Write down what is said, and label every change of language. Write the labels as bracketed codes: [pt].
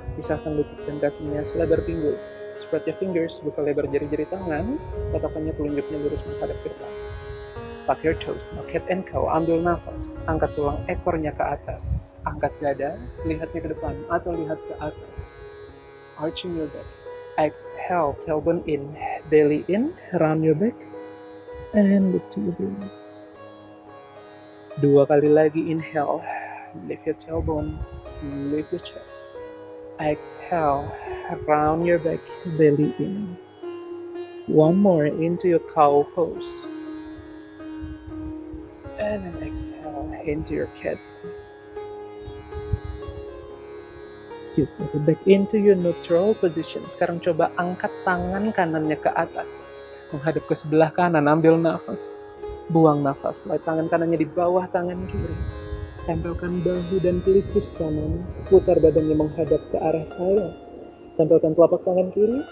[id] Pisahkan lutut dan kakinya selebar pinggul. [en] Spread your fingers. [id] Buka lebar jari-jari tangan. Tatapannya telunjuknya lurus menghadap ke depan. [en] Tuck your toes. Now cat and cow. [id] Ambil nafas. Angkat tulang ekornya ke atas. Angkat dada. Lihatnya ke depan atau lihat ke atas. [en] Arching your back. Exhale, tailbone in, belly in, round your back, and look to your belly. [id] Dua kali lagi, [en] inhale, lift your tailbone, lift your chest. Exhale, round your back, belly in. One more into your cow pose. And then exhale into your cat. Good. Back into your neutral position. [id] Sekarang coba angkat tangan kanannya ke atas. Menghadap ke sebelah kanan. Ambil nafas. Buang nafas. Lihat tangan kanannya di bawah tangan kiri. Tempelkan bahu dan pelipis kanan. Putar badannya menghadap ke arah saya. Tempelkan telapak tangan kiri.